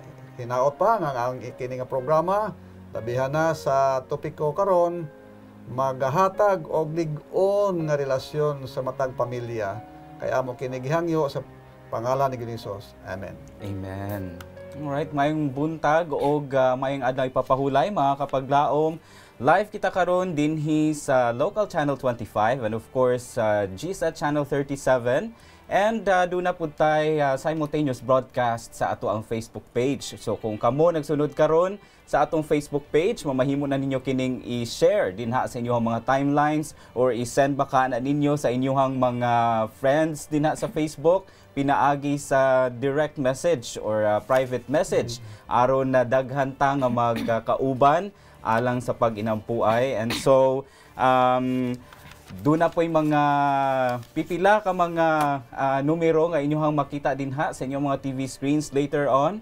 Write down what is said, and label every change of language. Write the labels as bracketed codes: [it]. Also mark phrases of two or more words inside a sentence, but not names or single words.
[ceb] Hinaot pa nga ang kini nga programa labihan na sa topiko karon magahatag og lig-on nga relasyon sa matag pamilya kay amo kini gihangyo sa pangalan ni Hesus. Amen. Amen. Alright, mayong buntag o mayong adlaw ipapahulay mga kapaglaom. Live kita karon dinhi sa Local Channel 25 [en] and of course [ceb] GSAT Channel 37. [tl] And doon na po tayo [en] simultaneous broadcast [ceb] sa ato ang [tl] Facebook page. [ceb] So kung kamo nagsunod karon sa atong Facebook page, mamahimo na ninyo kining i-share dinha sa inyong mga timelines or i-send baka na ninyo sa inyong mga friends dinha sa Facebook, pinaagi sa [en] direct message or private message [ceb] aron na daghan ta nga magkauban alang sa pag-inampuay. [en] And so [tl] doon na po yung [ceb] mga pipila ka mga numero nga inyong makita dinha sa inyong mga [en] TV screens later on.